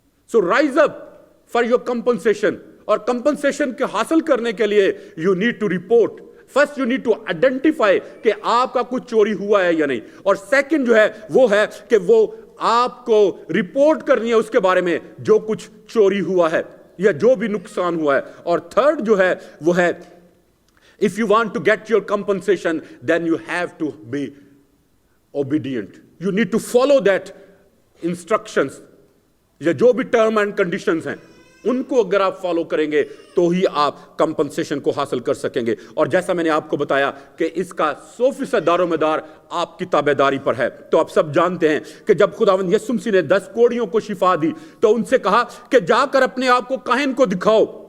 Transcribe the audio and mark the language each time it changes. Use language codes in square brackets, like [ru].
[en] So rise up for your compensation. [ur] اور compensation کے حاصل کرنے کے لیے [en] You need to report. First you need to identify [ur] کہ آپ کا کچھ چوری ہوا ہے یا نہیں. اور سیکنڈ جو ہے وہ ہے کہ وہ آپ کو رپورٹ کرنی ہے اس کے بارے میں جو کچھ چوری ہوا ہے یا جو بھی نقصان ہوا ہے. اور تھرڈ جو ہے وہ ہے [en] if you want to get your compensation then you have to be obedient. You need to follow that instructions [ur] یا جو بھی ٹرم اینڈ کنڈیشنز ہیں ان کو اگر آپ فالو کریں گے تو ہی آپ کمپنسیشن کو حاصل کر سکیں گے. اور جیسا میں نے آپ کو بتایا کہ اس کا 100% دار و مدار آپ کی تابع داری پر ہے. تو آپ سب جانتے ہیں کہ جب خداوند یسوع مسیح نے 10 کوڑیوں کو شفا دی تو ان سے کہا کہ جا کر اپنے آپ کو کاہن کو دکھاؤ.